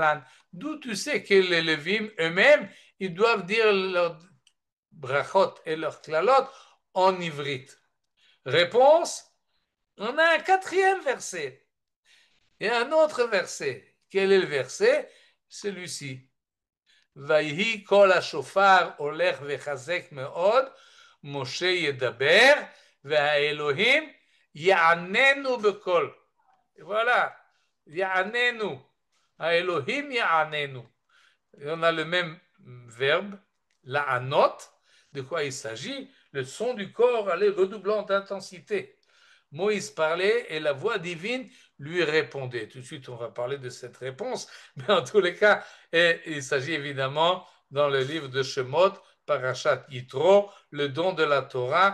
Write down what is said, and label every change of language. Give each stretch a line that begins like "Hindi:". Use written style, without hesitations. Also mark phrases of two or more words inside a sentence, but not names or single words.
French: D'où tu sais que les Levim eux-mêmes, ils doivent dire brachot et leurs klalot en ivrite. Réponse, on a un quatrième verset et un autre verset. Quel est le verset? Celui-ci.
Hebrew: ויהי קול השופר הולך וחזק מאוד, משה ידבר, והאלוהים יעננו בקול. Voilà, יעננו. האלוהים יעננו.
French: Et on a le même verbe, la'anot. De quoi il s'agit? Le son du corps allait redoublant d'intensité. Moïse parlait et la voix divine lui répondait. Tout de suite, on va parler de cette réponse, mais en tous les cas, il s'agit évidemment dans le livre de Shemot, Parashat Yitro, le don de la Torah.